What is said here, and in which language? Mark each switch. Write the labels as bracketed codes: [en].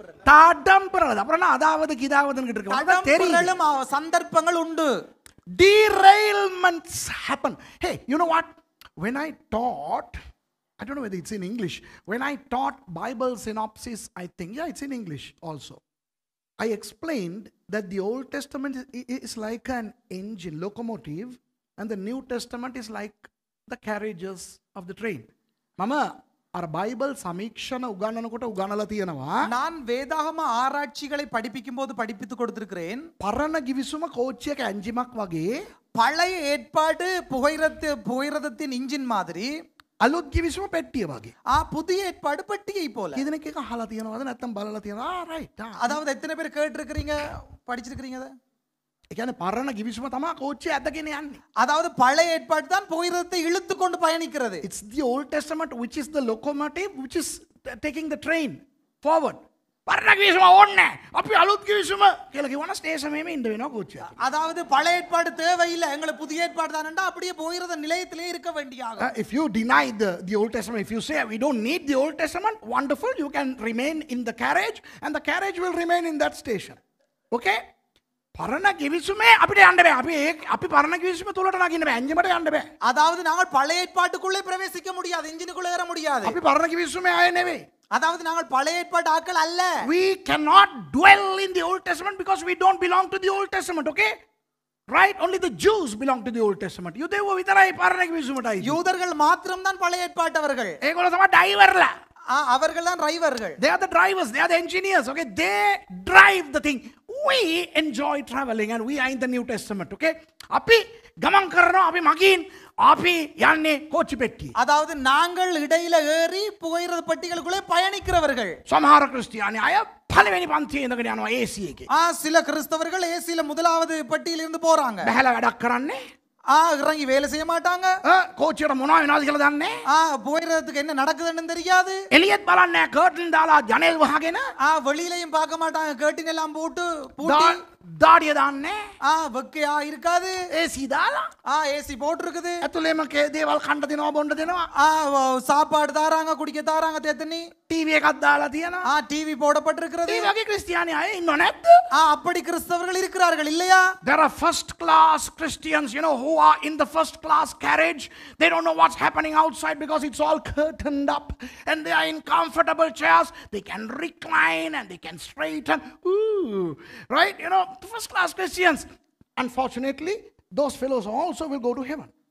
[ta] தடம்புறது அப்புறம் அதாவது கிதாவதுன்னு இருக்கு. சந்தர்ப்பங்கள் உண்டு. [en] Derailments happen. Hey, you know what? When I taught, I don't know whether it's in English. When I taught Bible synopsis, I think, yeah, it's in English also. I explained that the Old Testament is like an engine, locomotive, and the New Testament is like the carriages of the train. [si] Mama, our Bible samikshana ugananakota uganala තියනවා. [ta] நான் வேதாகம ஆராய்ச்சிகளை படிப்பிக்கும்போது படிப்பித்து கொடுத்திருக்கிறேன். [si] පරණ ගිවිසුම කෝච්චියක එන්ජිමක් වගේ [ta] பழைய ஏற்பாடு புகையிரதத்தின் இன்ஜின் மாதிரி [si] අලුත් ගිවිසුම පෙට්ටිය වගේ. [ta] புதிய ஏற்பாடு பெட்டியை போல. [si] இதனைக்கு එක අහලා තියෙනවද නැත්නම් බලලා තියෙනවද? [en] right. [ta] அதாவது எத்தனை பேர் கேட்டிருக்கீங்க படிச்சிருக்கீங்க அத? [si] ඒ කියන්නේ පරණ ගිවිසුම තමයි කෝච්චිය ඇදගෙන යන්නේ. [ta] அதாவது பழைய ஏற்பாடு தான் புகையிரதத்தை இழுத்து கொண்டு பயணிக்கிறது. [en] It's the Old Testament which is the locomotive which is taking the train forward. [si] පරණ ගිවිසුම ඕනේ. අපි අලුත් ගිවිසුම කියලා කිව්වන ස්ටේෂන් එකේ ඉන්න වෙනවා කෝච්චිය. [ta] அதாவது பழைய ஏற்பாடு தேவையில்லை. எங்களுக்கு புதிய ஏற்பாடு தானண்டா அப்படியே புகையிரத நிலையத்திலே இருக்க வேண்டியது. [en] If you deny the Old Testament, if you say we don't need the Old Testament, wonderful, you can remain in the carriage and the carriage will remain in that station. [si] Okay? පරණ ගිවිසුමේ අපිට යන්න බෑ. අපි පරණ ගිවිසුම තුලට නගින්න බෑ. එන්ජිමට යන්න බෑ. [ta] அதாவது நாங்கள் பழைய ஏற்பாட்டுக்குள்ளே பிரவேசிக்க முடியாது. இன்ஜினுக்குள்ளே ஏற முடியாது. [si] අපි පරණ ගිවිසුමේ ආයේ නෙවෙයි. [ta] அதாவது நாங்கள் பழைய ஏற்பாட்டு ஆட்கள் அல்ல. [en] We cannot dwell in the Old Testament because we don't belong to the Old Testament, okay? Right? Only the Jews belong to the Old Testament. [si] යුදෙව්ව විතරයි පරණ ගිවිසුමට ආයි. [ta] யூதர்கள் மாத்திரம் தான் பழைய ஏற்பாட்டவர்கள். [si] ඒගොල්ලෝ තමයි ඩ්‍රයිවර්ලා. [ta] அவர்கள் தான் டிரைவர்கள். [en] They are the drivers, they are the engineers, okay? They drive the thing. We enjoy traveling and we are in the New Testament, okay? [si] අපි ගමන් කරනවා, අපි මගින් අපි යන්නේ කෝච්චි පෙට්ටිය. [ta] அதாவது நாங்கள் இடையில ஏறி புகையிரத பெட்டிகளுக்குள்ளே பயணிக்கிறவர்கள். [si] සමහර ක්‍රිස්තියානි අය පළවෙනි පන්තියේ ඉඳගෙන යනවා AC එකේ. [ta] சில கிறிஸ்தவர்கள் ஏசில முதலாவது பெட்டியில இருந்து போறாங்க. [si] බහැලා වැඩක් කරන්නේ. [ta] இறங்கி வேலை செய்ய மாட்டாங்க. [si] කෝච්චියට මොනවා වෙනවද කියලා දන්නේ. [ta] புகையிரதத்துக்கு என்ன நடக்குதுன்னு தெரியாது. [si] එළියෙත් බලන්නේ කර්ටන් දාලා ජනෙල් වහගෙන. [ta] வெளியிலையும் பார்க்க மாட்டாங்க. கர்டன் எல்லாம் போட்டு பூட்டி [si] දාඩිය දාන්නේ. [ta] வெக்கையா இருக்காது. [si] AC දාලා. [ta] ஏசி போட்டுருக்குது. [si] ඇතුළේම දේවල් කන්න දෙනවා බොන්න දෙනවා. [ta] சாப்பாடு தாராங்க குடிக்க தாராங்க தேத்தனி. [si] ටීවී එකක් දාලා තියෙනවා. [ta] டிவி போடப்பட்டிருக்கிறது. [si] ඒ වගේ ක්‍රිස්තියානි අය ඉන්නව නැද්ද? [ta] அப்படி கிறிஸ்தவர்கள் இருக்கிறார்கள் இல்லையா? [en] There are first class Christians, you know, who are in the first class carriage. They don't know what's happening outside because it's all curtained up and they are in comfortable chairs. They can recline and they can straighten. Ooh, right? You know, first class Christians. Unfortunately, those fellows also will go to heaven.